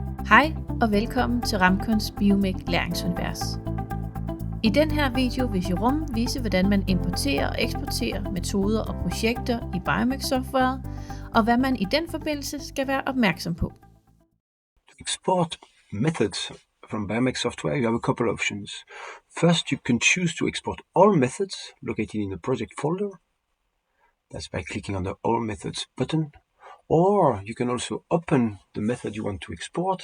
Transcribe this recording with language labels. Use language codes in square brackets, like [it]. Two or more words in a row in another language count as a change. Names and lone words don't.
[da] Hej og velkommen til Ramcons Biomec læringsunivers. I den her video vil Jérôme vise, hvordan man importerer og eksporterer metoder og projekter i Biomec-software, og hvad man i den forbindelse skal være opmærksom på. [en] To export methods from Biomec software, you have a couple of options. First, you can choose to export all methods located in the project folder. That's by clicking on the All Methods button. Or you can also open the method you want to export.